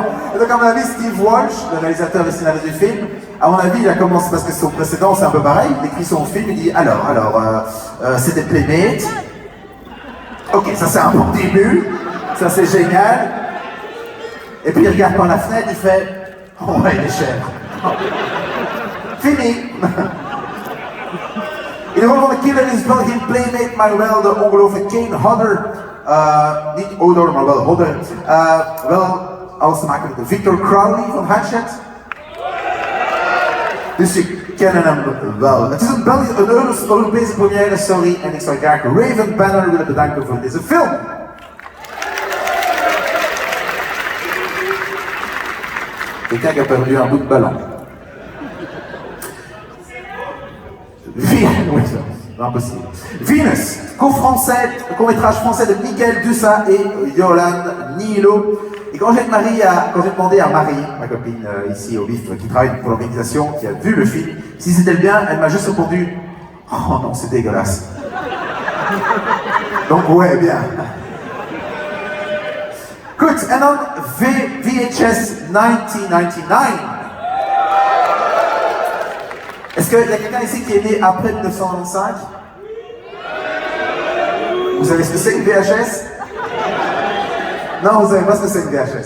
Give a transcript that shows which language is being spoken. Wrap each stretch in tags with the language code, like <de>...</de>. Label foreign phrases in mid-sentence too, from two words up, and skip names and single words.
<fr>Et donc, à mon avis, Steve Walsh, le réalisateur et scénariste du film, à mon avis, il a commencé, parce que son précédent, c'est un peu pareil, il écrit son film, il dit alors, c'est des playmates. Ok, ça c'est un bon début, ça c'est génial. Et puis il regarde par la fenêtre, il fait oh ouais, il est cher. Fini.</fr> <nl>In de rol van de killer is wel geen playmate, maar wel de ongelooflijke Kane Hodder. Niet Odor, maar wel Hodder. Wel alles te maken met de Victor Crowley van Hatchet. Dus je kennen hem wel. Het is een Europese première, sorry. En ik zou graag Raven Banner willen bedanken voor deze film.</nl> <fr>Quelqu'un qui a perdu un bout de ballon. Impossible. Venus, court-métrage français de Miguel Dussa et Yolande Nilo. Et quand j'ai demandé à Marie, ma copine ici au BIFFF, qui travaille pour l'organisation, qui a vu le film, si c'était bien, elle m'a juste répondu « Oh non, c'est dégueulasse ». Donc ouais, bien.</fr> <nl>Goed, en dan VHS 1999.</nl> <fr>Est-ce qu'il y a quelqu'un ici qui est né après 1995? Vous savez ce que c'est une VHS? Non, vous savez pas ce que c'est une VHS.</fr>